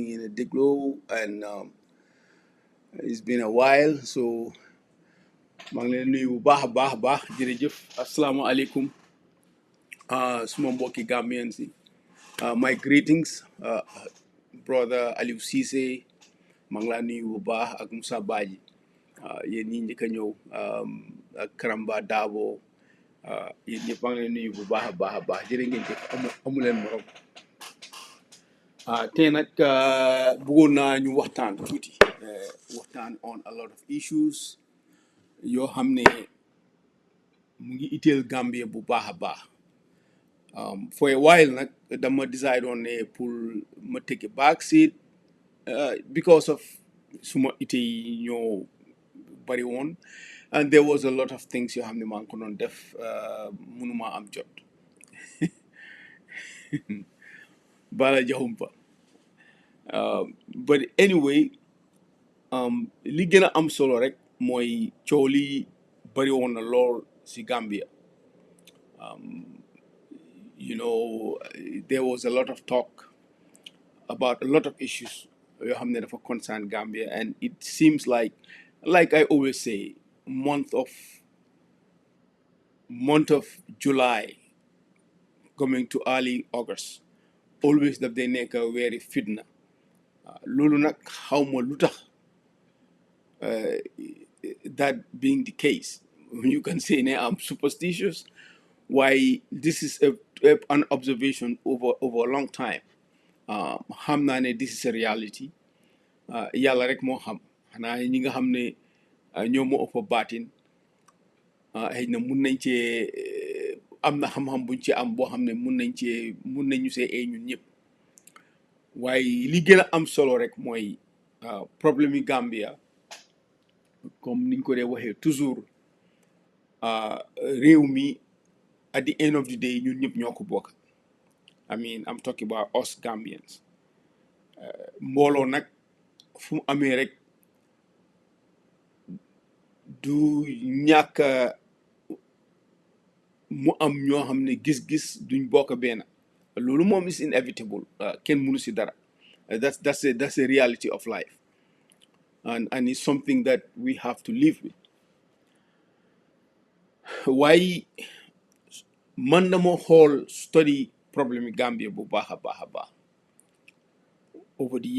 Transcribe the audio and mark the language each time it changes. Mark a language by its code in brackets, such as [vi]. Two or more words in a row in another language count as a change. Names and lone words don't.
[wo] ngeen a dégloo [en] and it's been a while [wo] so maa ngi leen nuyu bu baax a baax a baax jërëjëf [ar] السلام عليكم [wo] suma mbokki Gambian si [en] my greetings brother [wo] Aliou Cissé maa ngi laa nuyu bu baax ak Moussa Badji yéen ñi njëkk a ñëw ak Karamba Dabo yéen ñëpp maa ngi leen nuyu bu baax a baax a baax jërë ngeen jëf amu leen morom tey nag bëggoon naa ñu waxtaan tuuti waxtaan [en] on a lot of issues [wo] yoo xam ne mu ngi itteel Gambia bu baax a baax [en] for a while [wo] nag dama [en] decide on [wo] ne pour ma [en] take a back seat because of [wo] suma ite yi ñoo bari woon [en] and there was a lot of things [wo] yoo xam ne maa ngi ko doon def mënuma am jot bala jaxumpa [en] but anyway [wo] li gën a am solo rek mooy coow li bari woon na lool si Gambia [en] you know there was a lot of talk about a lot of issues [wo] yoo xam ne dafa concern Gambia [en] and it seems like I always say month of July coming to early August always [wo] daf day nekk weeri fitna loolu nag xawma lu tax [en] that being the case you can say ne I'm superstitious why this is an observation over a long time [wo] xam naa ne [en] this is a reality [wo] yàlla rek moo xam xanaa ñi nga xam ne ñoo moo ëpp baatin xëy na mun nañ cee am na xam-xam buñ ci am boo xam ne mun nañu see ee ñun ñëpp waaye li gën a am solo rek mooy problème yi Gambia comme niñ ko dee waxee toujours réew mi [en] at the end of the day [wo] ñun ñëpp ñoo ko bokk [en] I mean I'm talking about us Gambians [wo] mbooloo nag fu mu amee rek du ñàkk mu am ñoo xam ne gis-gis duñ bokk benn loolu moom [en] is inevitable [wo] kenn mënu si dara [en] that's a reality of life and it's something that we have to live with [wo] waaye man dama xool study problème yi Gambia bu baax a baax a baax [en] over the